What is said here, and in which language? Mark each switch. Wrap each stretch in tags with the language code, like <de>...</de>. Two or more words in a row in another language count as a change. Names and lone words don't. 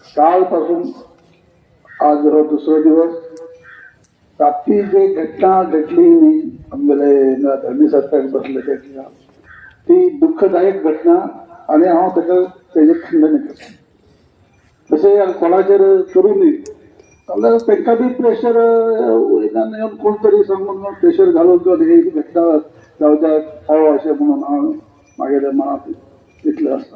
<kok>कालपासून आज हो दुसरा दिवस रात्री जे घटना घडली आमगेले धरणी सत्याक बसले त्याची ती दुःखदायक घटना आणि हांव तेजे खंडन करता. तशें कोणाचेर करूं न्ही जाल्यार तांकां बी प्रेशर वयल्यान येवन कोण तरी सांगून प्रेशर घालून ही घटना जावच्याक फावो अशें म्हणून हांव म्हागेल्या मनांत इतलें आसता.</kok>